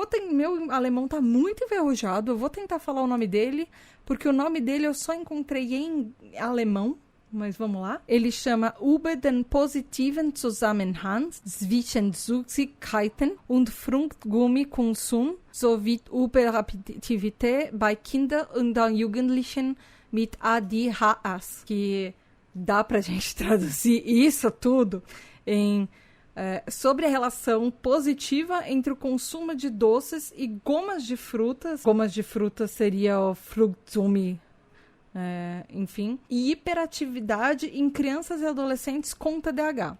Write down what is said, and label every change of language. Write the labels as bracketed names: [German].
[Portuguese] Meu alemão tá muito enferrujado, eu vou tentar falar o nome dele, porque o nome dele eu só encontrei em alemão, mas vamos lá. Ele chama [German] Über den positiven Zusammenhang zwischen Süßigkeiten und Fruchtgummikonsum sowie Hyperaktivität bei Kindern und Jugendlichen mit ADHS. [Portuguese] Que dá pra gente traduzir isso tudo em sobre a relação positiva entre o consumo de doces e gomas de frutas. Gomas de frutas seria o Fruchtgummi, enfim, e hiperatividade em crianças e adolescentes com TDAH.